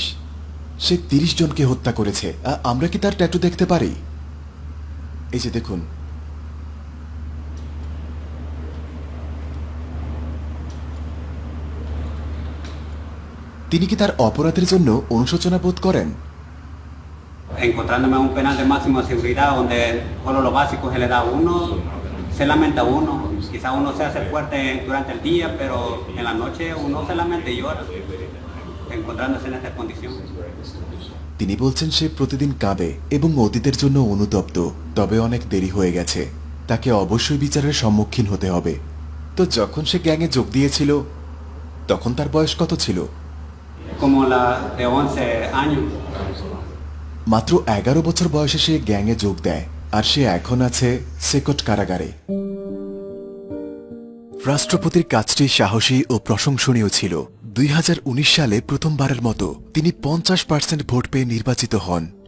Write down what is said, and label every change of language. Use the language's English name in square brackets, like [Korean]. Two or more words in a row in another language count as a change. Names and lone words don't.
[Bangla] সে 30 জনকে হত্যা করেছে। আমরা কি তার ট্যাটু দেখতে পারি? এই যে দেখুন। তিনি কি তার অপরাধের জন্য অনুশোচনা বোধ করেন? [Spanish] Encontrándome a un penal de máxima seguridad donde solo lo básico se le da a uno, se lamenta uno, quizá uno se hace fuerte durante el día, pero en la noche uno se lamenta y llora, encontrándose en esta condición. [Bangla] তিনি বলছেন সে প্রতিদিন কাঁদে এবং অতীতের জন্য অনুতপ্ত, তবে অনেক দেরি হয়ে গেছে, তাকে অবশ্যই বিচারের সম্মুখীন হতে হবে। তো যখন সে গ্যাংয়ে যোগ দিয়েছিল তখন তার বয়স কত ছিল? [Spanish] Como la de 11 años. [Bangla] মাত্র 11 বছর বয়সে সে গ্যাংয়ে যোগ দেয়, আর সে এখন আছে সেকট কারাগারে। রাষ্ট্রপতির কাজটি সাহসী ও প্রশংসনীয় ছিল। 2019 সালে প্রথমবারের মতো তিনি 50% ভোট পেয়ে নির্বাচিত হন।